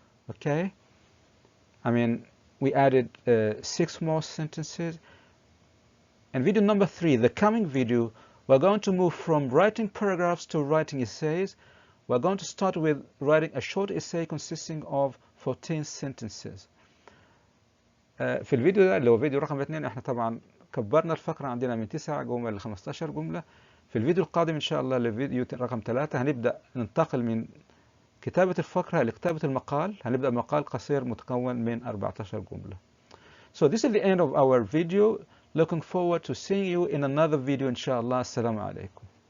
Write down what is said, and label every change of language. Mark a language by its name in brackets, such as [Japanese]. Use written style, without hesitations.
[English] Okay, I mean, we added 6 more sentences. In video number 3, the coming video, we're going to move from writing paragraphs to writing essays. We're going to start with writing a short essay consisting of 14 sentences. [Arabic] في الفيديو ده اللي هو فيديو رقم 2 احنا طبعا كبرنا الفقرة عندنا من 9 جمل ل 15 جملة. في الفيديو القادم إن شاء الله للفيديو رقم 3 هنبدأ ننتقل من كتابة الفقرة لكتابة المقال. هنبدأ مقال قصير متكون من 14 جملة. [English] So this is the end of our video. Looking forward to seeing you in another video [Arabic] إن شاء الله. السلام عليكم.